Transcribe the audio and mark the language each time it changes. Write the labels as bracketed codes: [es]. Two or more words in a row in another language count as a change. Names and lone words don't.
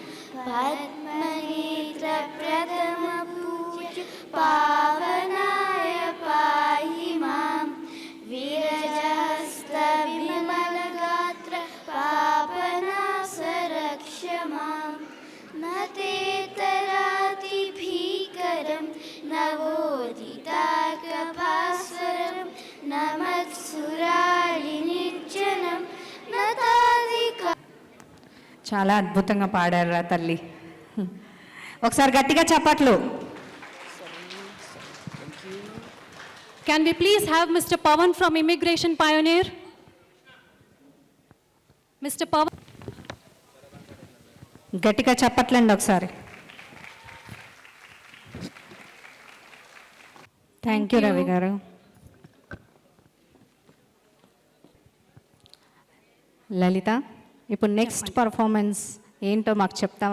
[sa] पद्मनेत्रप्रथमपूज्य पावनाय पाहि मां विरजहस्तविमलगात्र पापनाशरक्ष मां न तेतरातिभीकरं नवोदिताकभास्वरं न मत्सुरालिनिर्जनं न तादिका. [te] చాలా అద్భుతంగా పాడారు తల్లి. ఒకసారి గట్టిగా చప్పట్లు. [en] Can we please have Mr. Pawan from Immigration Pioneer? Mr. Pawan. [te] గట్టిగా చప్పట్లండి ఒకసారి. [en] Thank you [te] రవి గారు. లలిత, ఇప్పుడు [en] next performance [te] ఏంటో మాకు చెప్తావా?